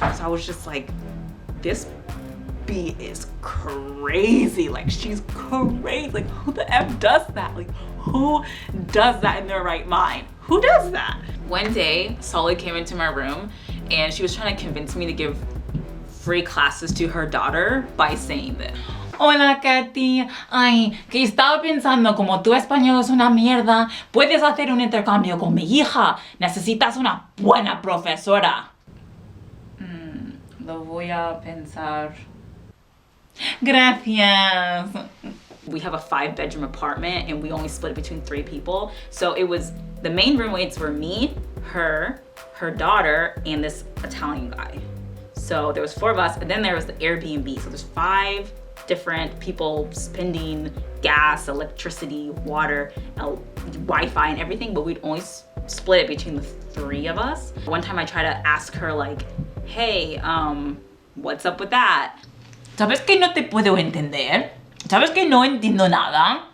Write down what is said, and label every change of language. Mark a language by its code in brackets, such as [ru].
[en] So I was just like, this B is crazy. Like, she's crazy. Like, who the F does that? Like, who does that in their right mind? Who does that? One day, Solly came into my room and she was trying to convince me to give free classes to her daughter by saying that. [es] Hola, Katy. Ay, que estaba pensando, como tu español es una mierda, puedes hacer un intercambio con mi hija. Necesitas una buena profesora. Lo voy a pensar. Gracias. [en] We have a 5-bedroom apartment and we only split it between 3 people. So it was, the main roommates were me, her daughter, and this Italian guy. So there was 4 of us, and then there was the Airbnb. So there's 5 different people spending gas, electricity, water, Wi-Fi, and everything, but we'd only split it between the 3 of us. One time I tried to ask her like, hey, what's up with that? [es] ¿Sabes que no te puedo entender? ¿Sabes que no entiendo nada?